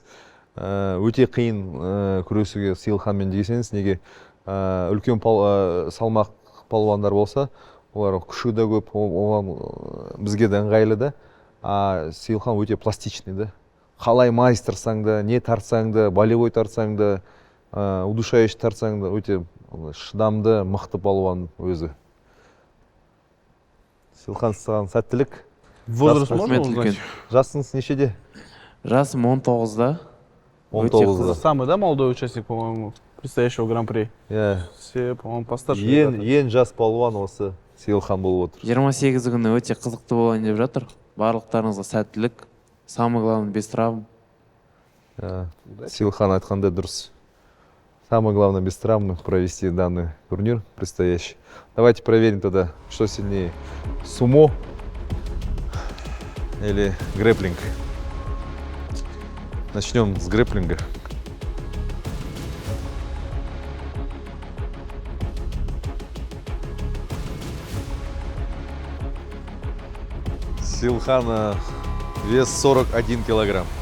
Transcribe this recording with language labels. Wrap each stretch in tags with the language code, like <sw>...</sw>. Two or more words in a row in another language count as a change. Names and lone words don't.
<kk>Өте қиын күресуге Сейілханмен десеңіз, неге үлкен салмақ палуандар болса, олар күші де көп, бізге де ыңғайлы да. Сейілхан өте пластичный да. Қалай майыс тартсаң да, не тартсаң да, болевой тартсаң да, удушающий тартсаң да, өте шыдамды, мықты палуан өзі. Сейілхан, саған сәттілік.</kk> <ru>Возраст можно узнать?</ru> <kk>Жасыңыз нешеде? Жасым 19-да. 19-да.</kk> <ru>Самый, да, молодой участник, по-моему, предстоящего гран-при? Все, по-моему, постарше.</ru> <kk>Ең жас палуан осы Сейілхан болып отыр. 28 күні өте қызықты болайын деп жатыр. Барлықтарыңызға сәттілік.</kk> <ru>Самый главный без травм.</ru> <kk>Сейілхан айтқандай дұрыс.</kk> <ru>Самое главное без травмы провести данный турнир предстоящий. Давайте проверим тогда, что сильнее, сумо или грэпплинг. Начнем с грэпплинга. Сейілхана вес 41 килограмм.</ru>